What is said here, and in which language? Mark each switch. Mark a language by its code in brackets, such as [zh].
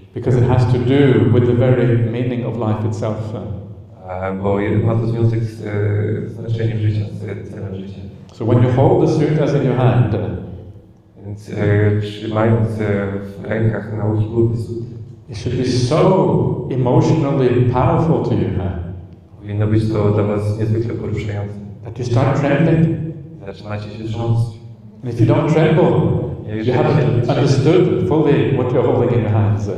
[en] Because it has to do with the very meaning of life itself. [pl] Bo ma to związek z znaczeniem życia, z celem życia. [en] So when you hold the suttas in your hand, [pl] więc trzymając w rękach nauki Buddy sutty, [en] it should be so emotionally powerful to you. [pl] Powinno być to dla was niezwykle poruszające. [en] That you start trembling. [pl] Zaczynacie się trząść. [en] And if you don't tremble, You haven't understood fully what you're holding in your hands.